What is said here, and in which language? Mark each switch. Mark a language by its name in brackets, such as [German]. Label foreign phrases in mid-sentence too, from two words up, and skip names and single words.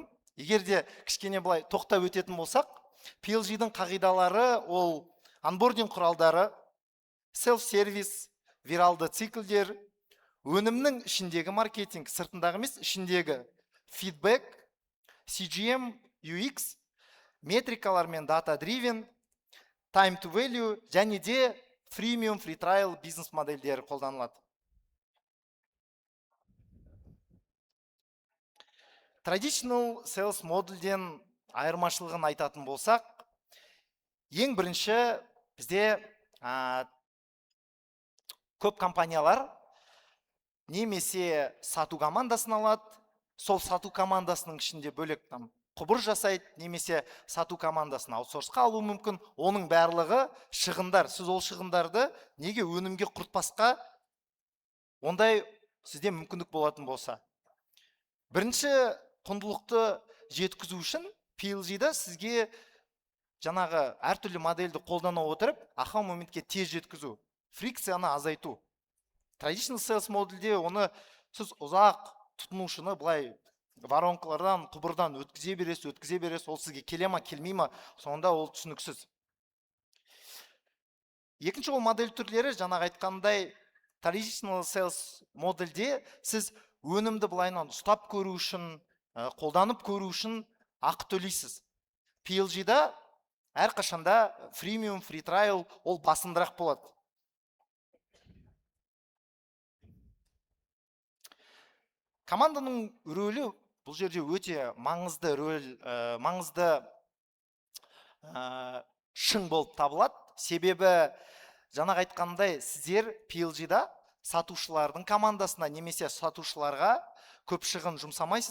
[Kazakh] Егер де кішкене бұлай тоқтап өтетін болсақ, PLG-дің қағидалары ол онбординг құралдары, селф-сервис, виралды циклдер, өнімнің ішіндегі маркетинг, сыртындағы емес, ішіндегі фидбек, CGM, UX, метрикалар мен data-driven, [English] time to value, [Kazakh] және де [English] freemium, free trial [Kazakh] бизнес модельдері қолданылады. [English] Traditional sales [Kazakh] модельден айырмашылығын айтатын болсақ, ең бірінші бізде көп компаниялар немесе сату командасын алады, сол сату командасының ішінде бөлек құбыр жасайды, немесе сату командасын аутсорсқа алу мүмкін. Оның барлығы шығындар. Сіз ол шығындарды неге өнімге құртпасқа, ондай сізде мүмкіндік болатын болса. Бірінші құндылықты жеткізу үшін PLG-да сізге жаңағы әртүрлі модельді қолдана отырып, ақау моментке тез жеткізу, фрикцияны азайту. [English] Traditional sales [Kazakh] модельде оны сіз ұзақ тұтынушыны бұлай воронкалардан, құбырдан өткізе бересіз, ол сізге келе ма, келмей ма, сонда ол түсініксіз. Екінші ол модель түрлері, жаңағы айтқандай, [English] traditional sales [Kazakh] модельде сіз өнімді бұлайынан ұстап көру үшін, қолданып көру үшін ақы төлейсіз. PLG-да әрқашанда [English] freemium, free trial [Kazakh] ол басымдырақ болады. Команданың рөлі бұл жерде өте маңызды шың болып табылады. Себебі жаңағы айтқандай, сіздер PLG-да сатушылардың командасына немесе сатушыларға көп шығын жұмсамайсыз.